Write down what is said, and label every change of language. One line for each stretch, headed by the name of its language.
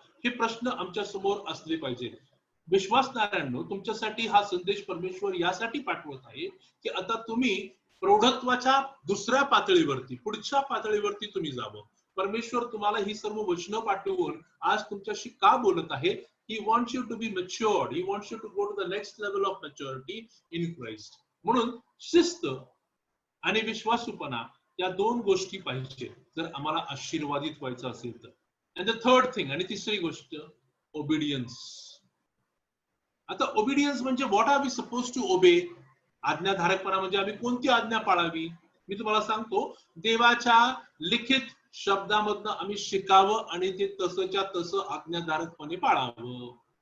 Marathi: हे प्रश्न आमच्या समोर असले पाहिजे. विश्वासणाऱ्यांनो, तुमच्यासाठी हा संदेश परमेश्वर यासाठी पाठवत आहे की आता तुम्ही प्रौढत्वाच्या दुसऱ्या पातळीवरती, पुढच्या पातळीवरती तुम्ही जावं. परमेश्वर तुम्हाला ही सर्व वचनं पाठवून आज तुमच्याशी का बोलत आहे?
English: He wants you to be matured. He wants you to go to the next level of maturity in Christ.
Marathi: म्हणून शिस्त आणि विश्वासूपणा या दोन गोष्टी पाहिजे जर आम्हाला आशीर्वादित व्हायचं असेल तर.
English: and the third thing,
Marathi: आणि तिसरी गोष्ट,
English: Obedience.
Marathi: आता
English: obedience
Marathi: म्हणजे
English: What are we suppose to obey?
Marathi: आज्ञाधारकपणा म्हणजे आम्ही कोणती आज्ञा पाळावी? मी तुम्हाला सांगतो, देवाच्या लिखित शब्दामधनं आम्ही शिकावं आणि ते तसंच्या तसं आज्ञाधारकपणे पाळावं.